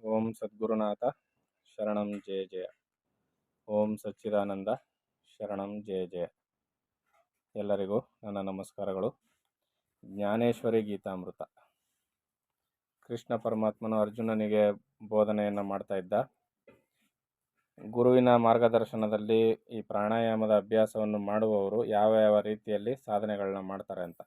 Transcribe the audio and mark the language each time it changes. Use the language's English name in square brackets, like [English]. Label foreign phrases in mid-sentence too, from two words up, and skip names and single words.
[Sanskrit] ಓಂ ಸದ್ಗುರುನಾಥ ಶರಣಂ ಜಯ ಜಯ. ಓಂ ಸಚ್ಚಿದಾನಂದ ಶರಣಂ ಜಯ ಜಯ. [Kannada] ಎಲ್ಲರಿಗೂ ನನ್ನ ನಮಸ್ಕಾರಗಳು. ಜ್ಞಾನೇಶ್ವರಿ ಗೀತಾಮೃತ. ಕೃಷ್ಣ ಪರಮಾತ್ಮನು ಅರ್ಜುನನಿಗೆ ಬೋಧನೆಯನ್ನು ಮಾಡ್ತಾ ಇದ್ದ. ಗುರುವಿನ ಮಾರ್ಗದರ್ಶನದಲ್ಲಿ ಈ ಪ್ರಾಣಾಯಾಮದ ಅಭ್ಯಾಸವನ್ನು ಮಾಡುವವರು ಯಾವ ಯಾವ ರೀತಿಯಲ್ಲಿ ಸಾಧನೆಗಳನ್ನ ಮಾಡ್ತಾರೆ ಅಂತ.